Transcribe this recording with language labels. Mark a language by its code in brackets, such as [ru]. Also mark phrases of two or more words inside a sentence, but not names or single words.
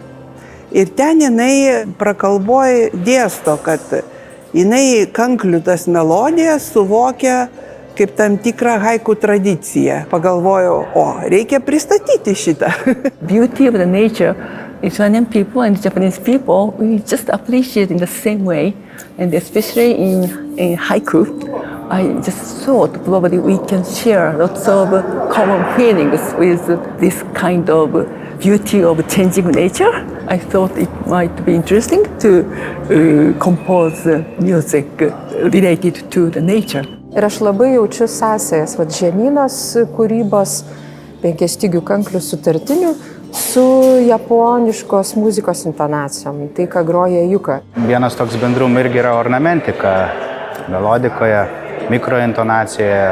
[lt] Ir ten jinai prakalboj dėsto, kad jinai kanklių tas melodijas suvokia kaip tam tikrą haiku tradiciją. Pagalvojau, reikia pristatyti šitą. [en] Beauty of the nature, Lithuanian people and Japanese people, we just appreciate in the same way, and especially in haiku. I just thought probably we can share lots of common feelings with this kind of beauty of changing nature. I thought it might be interesting to compose music related to the nature. [lt] Ir aš labai jaučiu sąsajas, žemynos kūrybos, penkiastygių kanklių sutartinių su japoniškos muzikos intonacijom, tai ką groja Juka. Vienas toks bendrumų irgi yra ornamentika, melodikoje, mikrointonacijoje.